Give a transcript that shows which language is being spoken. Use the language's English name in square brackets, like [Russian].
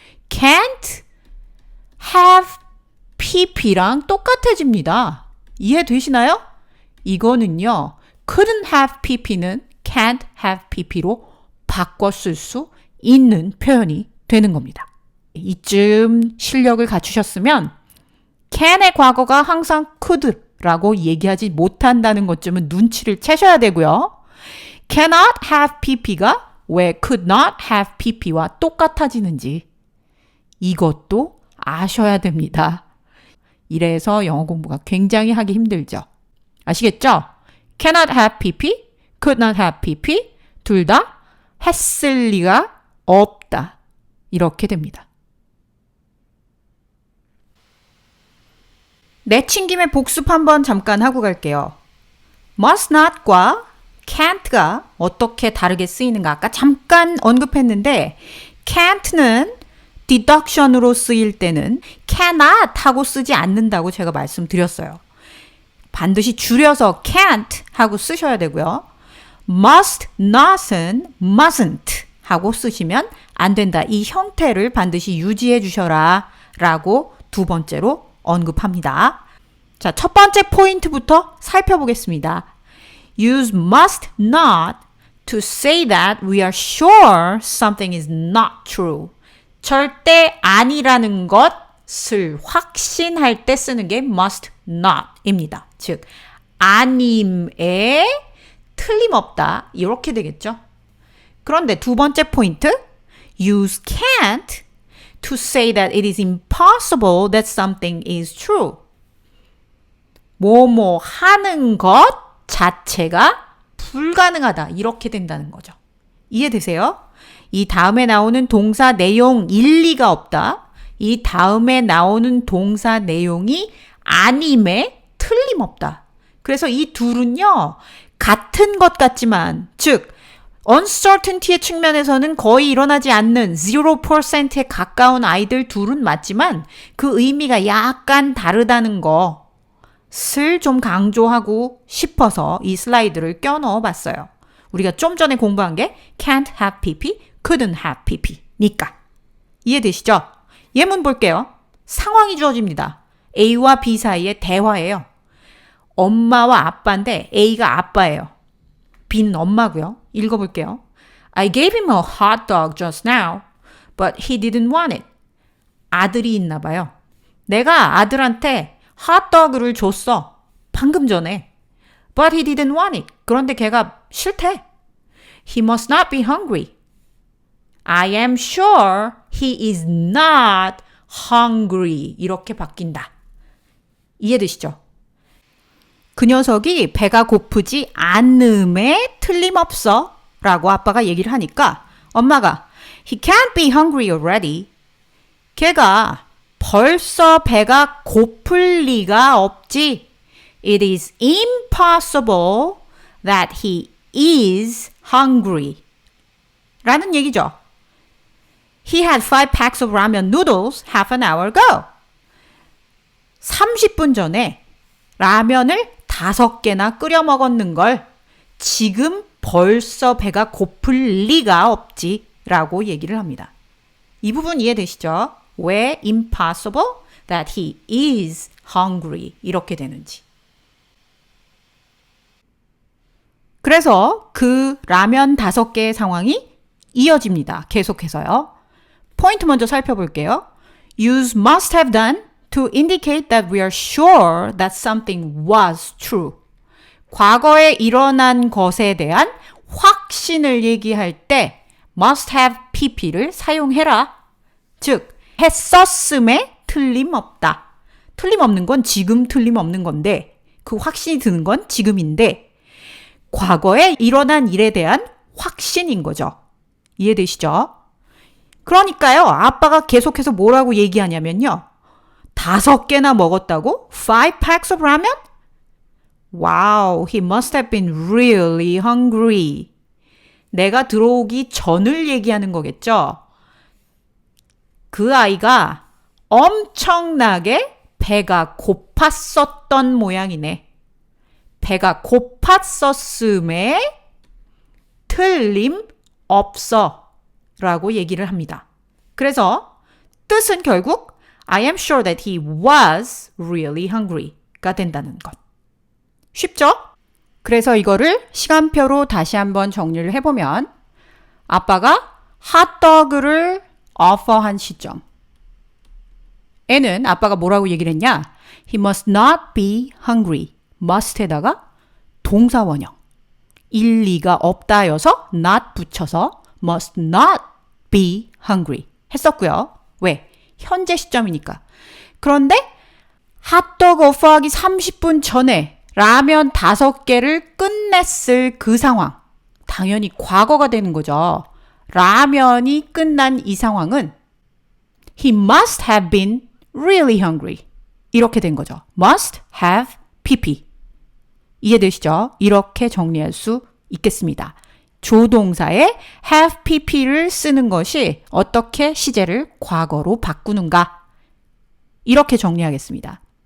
[Korean] can't have pp랑 똑같아집니다. 이해되시나요? 이거는요. couldn't have pp는 can't have pp로 바꿔 쓸 수 있는 표현이 되는 겁니다. 이쯤 실력을 갖추셨으면 can의 과거가 항상 could라고 얘기하지 못한다는 것쯤은 눈치를 채셔야 되고요. cannot have pp가 왜 could not have pp와 똑같아지는지 이것도 아셔야 됩니다. 이래서 영어 공부가 굉장히 하기 힘들죠. 아시겠죠? cannot have pp, could not have pp 둘 다 했을 리가 없다. 이렇게 됩니다. 내친 김에 복습 한번 잠깐 하고 갈게요. must not과 can't가 어떻게 다르게 쓰이는가 아까 잠깐 언급했는데 can't는 deduction으로 쓰일 때는 cannot 하고 쓰지 않는다고 제가 말씀드렸어요. 반드시 줄여서 can't 하고 쓰셔야 되고요. must not은 mustn't 하고 쓰시면 안 된다. 이 형태를 반드시 유지해 주셔라 라고 두 번째로 언급합니다. 자, 첫 번째 포인트부터 살펴보겠습니다. [English] Use must not to say that we are sure something is not true. [Korean] 절대 아니라는 것을 확신할 때 쓰는 게 must not입니다. 즉, 아님에 틀림없다. 이렇게 되겠죠. 그런데 두 번째 포인트, [English] use can't to say that it is impossible that something is true. [Korean] 뭐뭐 하는 것 자체가 불가능하다. 이렇게 된다는 거죠. 이해되세요? 이 다음에 나오는 동사 내용 일리가 없다. 이 다음에 나오는 동사 내용이 아님에 틀림없다. 그래서 이 둘은요, 같은 것 같지만, 즉, uncertainty의 측면에서는 거의 일어나지 않는 0%에 가까운 아이들 둘은 맞지만 그 의미가 약간 다르다는 것을 좀 강조하고 싶어서 이 슬라이드를 껴넣어 봤어요. 우리가 좀 전에 공부한 게 can't have pp, couldn't have pp니까. 이해되시죠? 예문 볼게요. 상황이 주어집니다. A와 B 사이의 대화예요. 엄마와 아빠인데 A가 아빠예요. B는 엄마고요. 읽어볼게요. [English] I gave him a hot dog just now, but he didn't want it. [Korean] 아들이 있나 봐요. 내가 아들한테 핫도그를 줬어. 방금 전에. [English] But he didn't want it. [Korean] 그런데 걔가 싫대. [English] He must not be hungry. I am sure he is not hungry. [Korean] 이렇게 바뀐다. 이해되시죠? 그 녀석이 배가 고프지 않음에 틀림없어 라고 아빠가 얘기를 하니까 엄마가 [English] He can't be hungry already. [Korean] 걔가 벌써 배가 고플 리가 없지. [English] It is impossible that he is hungry. [Korean] 라는 얘기죠. [English] He had 5 packs of ramen noodles half an hour ago. [Korean] 30분 전에 라면을 5개나 끓여 먹었는 걸 지금 벌써 배가 고플 리가 없지 라고 얘기를 합니다. 이 부분 이해되시죠? [English] 왜 impossible that he is hungry [Korean] 이렇게 되는지. 그래서 그 라면 5개의 상황이 이어집니다. 계속해서요. 포인트 먼저 살펴볼게요. [English] Use must have done to indicate that we are sure that something was true. [Korean] 과거에 일어난 것에 대한 확신을 얘기할 때 must have pp를 사용해라. 즉, 했었음에 틀림없다. 틀림없는 건 지금 틀림없는 건데 그 확신이 드는 건 지금인데 과거에 일어난 일에 대한 확신인 거죠. 이해되시죠? 그러니까요. 아빠가 계속해서 뭐라고 얘기하냐면요. 5개나 먹었다고? [English] 5 packs of ramen? Wow, he must have been really hungry. [Korean] 내가 들어오기 전을 얘기하는 거겠죠? 그 아이가 엄청나게 배가 고팠었던 모양이네. 배가 고팠었음에 틀림없어 라고 얘기를 합니다. 그래서 뜻은 결국 [English] I am sure that he was really hungry [Korean] 가 된다는 것. 쉽죠? 그래서 이거를 시간표로 다시 한번 정리를 해보면 아빠가 핫도그를 offer한 시점 에는 아빠가 뭐라고 얘기를 했냐? [English] He must not be hungry. [Korean] must에다가 동사 원형. 일리가 없다여서 not 붙여서 [English] must not be hungry [Korean] 했었고요. 왜? 현재 시점이니까. 그런데 핫도그 오퍼하기 30분 전에 라면 5개를 끝냈을 그 상황. 당연히 과거가 되는 거죠. 라면이 끝난 이 상황은 [English] He must have been really hungry. [Korean] 이렇게 된 거죠. must have pp. 이해되시죠? 이렇게 정리할 수 있겠습니다. 조동사에 have pp를 쓰는 것이 어떻게 시제를 과거로 바꾸는가? 이렇게 정리하겠습니다.